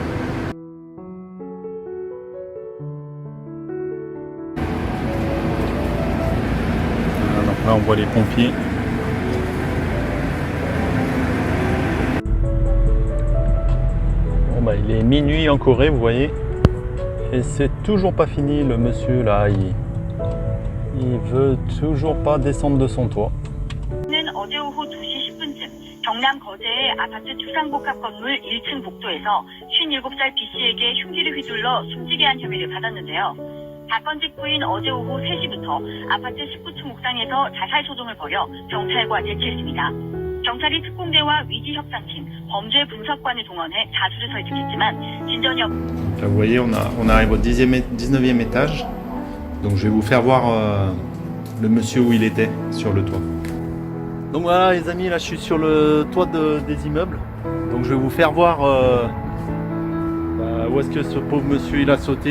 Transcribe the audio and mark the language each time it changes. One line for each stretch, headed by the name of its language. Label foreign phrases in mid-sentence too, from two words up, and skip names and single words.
French: Là on voit les pompiers. Bon il est minuit en Corée, vous voyez. Et c'est toujours pas fini, le monsieur là, il veut toujours pas descendre de son toit.
Korean: 어제 오후 2시 10분쯤 경남 거제의 아파트 주상복합 건물 1층 복도에서 57살 B씨에게 흉기를 휘둘러 숨지게 한 혐의를 받았는데요. 사건 직후인 어제 오후 3시부터 아파트 19층 옥상에서 자살 소동을 벌여 경찰과 대치했습니다. 경찰이 특공대와 위기협상팀, 범죄 분석관을 동원해 자수를 설득했지만 진전이 없...
French: Vous voyez, on arrive au 19e étage. Donc je vais vous faire voir le monsieur où il était sur le toit. Donc voilà les amis, là je suis sur le toit des immeubles. Donc je vais vous faire voir où est-ce que ce pauvre monsieur il a sauté.